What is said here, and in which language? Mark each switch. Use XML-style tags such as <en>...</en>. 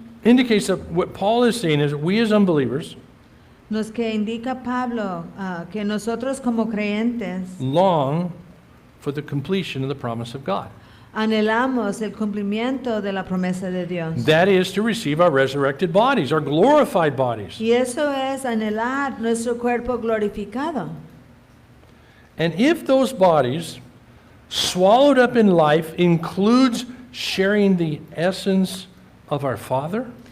<en>indicates that what Paul is saying is we as unbelievers</en> <es>nos que indica Pablo que nosotros como creyentes</es> <en>long for the completion of the promise of God.</en> <es>anhelamos el cumplimiento de la promesa de Dios.</es> <en>That is to receive our resurrected bodies, our glorified bodies.</en> <es>Y eso es anhelar nuestro cuerpo glorificado.</es> <en>And if those bodies, swallowed up in life, includes sharing the essence of our Father,</en>